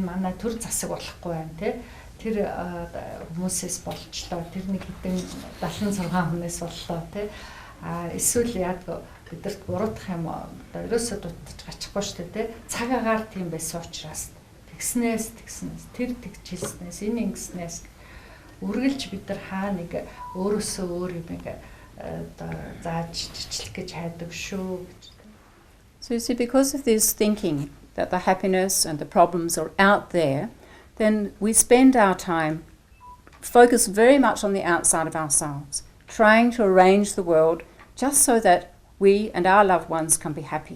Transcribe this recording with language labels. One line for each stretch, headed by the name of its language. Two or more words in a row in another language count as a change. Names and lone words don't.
Mongolian: манай төр засаг болохгүй байна тэр хүмүүсээс болчлоо тэр нэг хэдэн 76 хүнээс боллоо эсвэл яадаг бидэрт буруутгах юм ерөөсөө дутаж гачихгүй шүү дээ цаг агаар тийм байсан учраас тэгснээс тэр тэгжэлснээс энэ ингэснээс үргэлж бид нар хаа нэг өөрөөсөө өөр юм зааж жичлэх гэж хайдаг шүү гэж.
English: So you see, because of this thinking that the happiness and the problems are out there, then we spend our time focus very much on the outside of ourselves, trying to arrange the world just so that we and our loved ones can be happy.